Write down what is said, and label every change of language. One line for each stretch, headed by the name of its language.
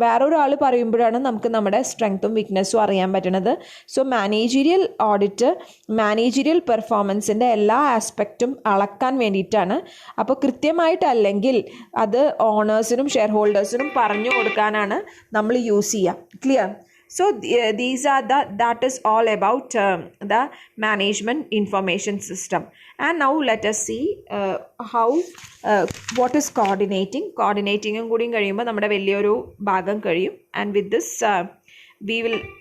Malayalam: വേറൊരാൾ പറയുമ്പോഴാണ് നമുക്ക് നമ്മുടെ സ്ട്രെങ്ത്തും വീക്ക്നെസ്സും അറിയാൻ പറ്റുന്നത്. സോ മാനേജീരിയൽ ഓഡിറ്റ് മാനേജീരിയൽ പെർഫോമൻസിൻ്റെ എല്ലാ ആസ്പെക്റ്റും അളക്കാൻ വേണ്ടിയിട്ടാണ്. അപ്പോൾ കൃത്യമായിട്ടല്ലെങ്കിൽ അത് ഓണേഴ്സിനും ഷെയർ ഹോൾഡേഴ്സിനും പറഞ്ഞു കൊടുക്കാനാണ് നമ്മൾ യൂസ് ചെയ്യുക. Clear?
English: So these are that is all about the management information system. And now let us see how what is coordinating.
Malayalam: Coordinating കൂടിയും കഴിയുമ്പോൾ നമ്മുടെ വലിയൊരു ഭാഗം കഴിയും.
English: And with this we will